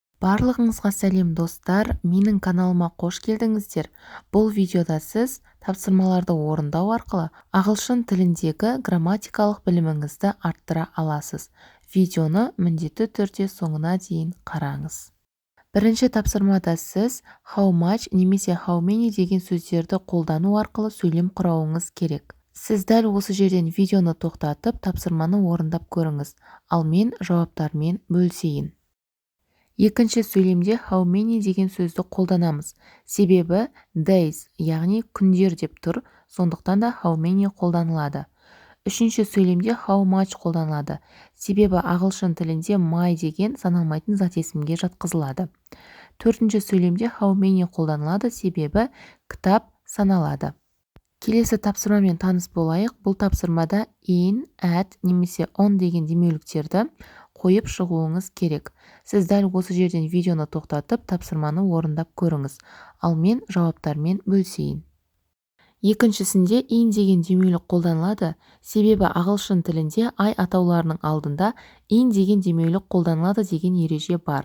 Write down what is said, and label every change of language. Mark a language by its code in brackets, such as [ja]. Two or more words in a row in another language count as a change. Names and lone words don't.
[kk] Барлығыңызға сәлем достар, менің каналыма қош келдіңіздер. Бұл видеода сіз тапсырмаларды орындау арқылы ағылшын тіліндегі грамматикалық біліміңізді арттыра аласыз. Видеоны міндетті түрде соңына дейін қараңыз. Бірінші тапсырмада сіз [en] how much [kk] немесе [en] how many [kk] деген сөздерді қолдану арқылы сөйлем құрауыңыз керек. Сіз дәл осы жерден видеоны тоқтатып, тапсырманы орындап көріңіз, ал мен жауаптармен бөлісейін. Екінші сөйлемде [en] how many [kk] деген сөзді қолданамыз. Себебі days, яғни күндер деп тұр, сондықтан да [en] how many [kk] қолданылады. Үшінші сөйлемде [en] how much [kk] қолданылады. Себебі ағылшын тілінде my деген саналмайтын зат есімге жатқызылады. Төртінші сөйлемде [en] how many [kk] қолданылады, себебі кітап саналады. Келесі тапсырмамен таныс болайық. Бұл тапсырмада in, at немесе on деген демеуліктерді қойып шығуыңыз керек. Сіз дәл осы жерден видеоны тоқтатып, тапсырманы орындап көріңіз, ал мен жауаптармен бөлісейін. Екіншісінде in деген демеулік қолданылады, себебі ағылшын тілінде ай атауларының алдында in деген демеулік қолданылады деген ереже бар.